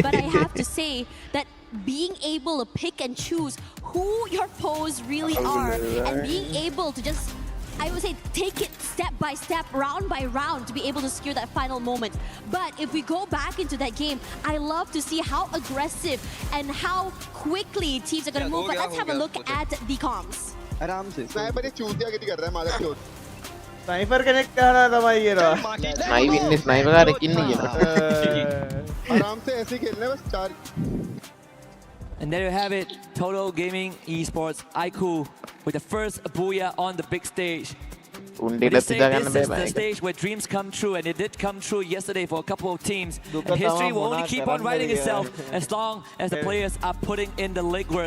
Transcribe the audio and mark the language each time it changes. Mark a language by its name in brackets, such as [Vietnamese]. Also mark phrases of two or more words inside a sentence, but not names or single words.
[English] But I have to say that being able to pick and choose who your foes really are and being able to just, I would say, take it step by step, round by round to be able to secure that final moment. But if we go back into that game, I love to see how aggressive and how quickly teams are going to move. But let's have a look at the comms. Sniper connect [Sinhala] කරනවා තමයි කියනවා. ස්නයිපර් කාරෙක් ඉන්නේ කියනවා. [Hindi] ආරාම से ऐसे खेलने बस 4. [English] And there you have it, Total Gaming Esports IQ with the first Booyah on the big stage. They say this is the stage where dreams come true, and it did come true yesterday for a couple of teams. And history will only keep on writing itself as long as the players are putting in the legwork.